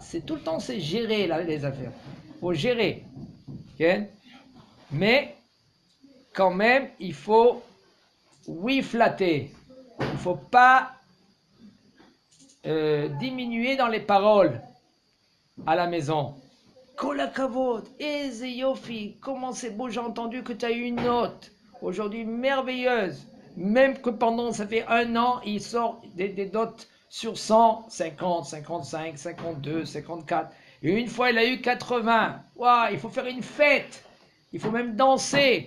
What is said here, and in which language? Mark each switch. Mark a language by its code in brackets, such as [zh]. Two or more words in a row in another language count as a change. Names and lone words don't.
[fr] C'est tout le temps, c'est gérer les affaires. Faut gérer. Ok? Mais quand même, il faut, oui, flatter. Il ne faut pas diminuer dans les paroles à la maison. [he] כל הכבוד, איזה יופי, [fr] comment c'est beau, j'ai entendu que tu as eu une note aujourd'hui merveilleuse. Même que pendant, ça fait 1 an, il sort des notes sur 100, 50, 55, 52, 54. Et une fois, il a eu 80. Waouh, il faut faire une fête. Il faut même danser.